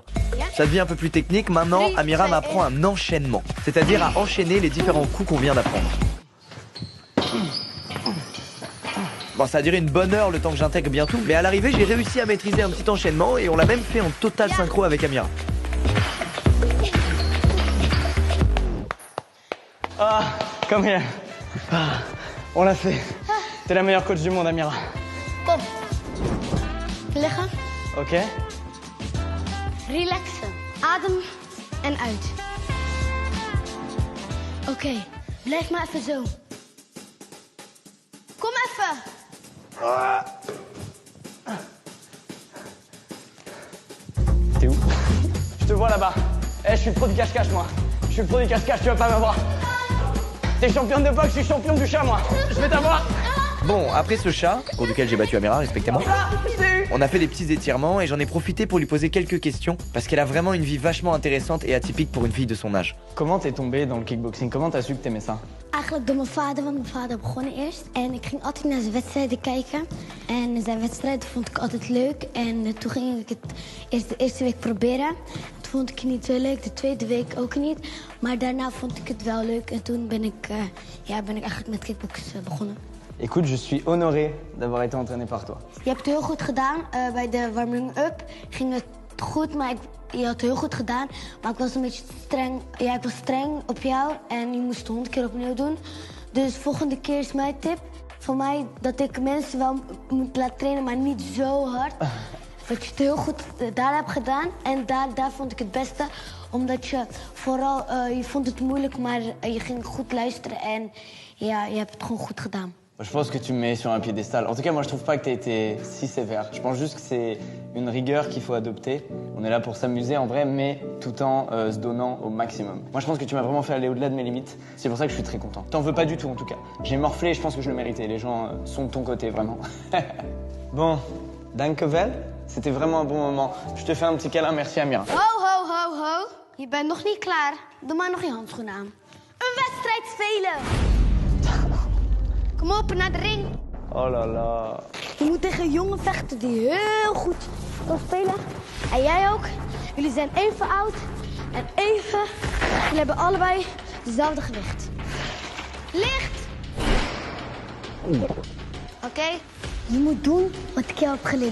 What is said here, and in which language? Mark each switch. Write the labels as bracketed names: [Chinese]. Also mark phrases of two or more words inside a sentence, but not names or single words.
[French] Ça devient un peu plus technique. Maintenant, Amira m'apprend un enchaînement, c'est-à-dire à enchaîner les différents coups qu'on vient d'apprendre. Bon, ça a duré une bonne heure le temps que j'intègre bien tout, mais à l'arrivée, j'ai réussi à maîtriser un petit enchaînement et on l'a même fait en total synchro avec Amira. [English] Ah, come here. [French] Ah, on l'a fait. T'es la meilleure coach du monde, Amira. [Dutch] Kom. Liggen. Ok. Relaxen. Adem en uit. Oké, blijf maar even zo. Kom even. [French] T'es où? Je te vois là-bas. Eh, je suis le pro du cache-cache, moi. Je suis le pro du cache-cache, tu vas pas m'avoir. T'es championne de boxe, je suis champion du chat, moi. Je vais t'avoir. Bon, après ce chat, pour lequel j'ai battu Amira respectivement, on a fait des petits étirements et j'en ai profité pour lui poser quelques questions parce qu'elle a vraiment une vie vachement intéressante et atypique pour une fille de son âge. Comment t'es tombée dans le kickboxing? Comment t'as su que t'aimais ça? [Dutch] Eigenlijk door mijn vader, want mijn vader begon eerst. En ik ging altijd naar zijn wedstrijden kijken. En zijn wedstrijden vond ik altijd leuk. En toen ging ik het de eerste week proberen. Toen vond ik het niet zo leuk, de tweede week ook niet. Maar daarna vond ik het wel leuk. En toen ben ik eigenlijk met kickboksen begonnen. [French] Écoute, je suis honoré d'avoir été entraîné par toi. [Dutch] Je hebt het heel goed gedaan. Bij de warming-up ging het goed, maar je had het heel goed gedaan. Maar ik was een beetje streng. Ja, ik was streng op jou en je moest het 100 keer opnieuw doen. Dus volgende keer is mijn tip van mij dat ik mensen wel moet laten trainen, maar niet zo hard. Dat je het heel goed daar hebt gedaan. En daar vond ik het beste. Omdat je vooral, je vond het moeilijk, maar je ging goed luisteren. En ja, je hebt het gewoon goed gedaan. [French] Je pense que tu me mets sur un piédestal. En tout cas, moi, je trouve pas que t'aies été si sévère. Je pense juste que c'est une rigueur qu'il faut adopter. On est là pour s'amuser en vrai, mais tout en se donnant au maximum. Moi, je pense que tu m'as vraiment fait aller au-delà de mes limites. C'est pour ça que je suis très content. T'en veux pas du tout, en tout cas. J'ai morflé et je pense que je le méritais. Les gens sont de ton côté, vraiment. [Dutch] Bon, dankjewel. [French] C'était vraiment un bon moment. Je te fais un petit câlin. Merci, Amira. [Dutch] Ho, ho, ho, ho. Je bent nog niet klaar. Doe maar nog je handschoenen aan. Een wedstrijd spelen. Kom op, naar de ring. [French] Oh là là. [Dutch] Je moet tegen een jongen vechten die heel goed kan spelen. En jij ook. Jullie zijn even oud en even. Jullie hebben allebei dezelfde gewicht. Licht. Oké? Je moet doen wat ik jou heb geleerd.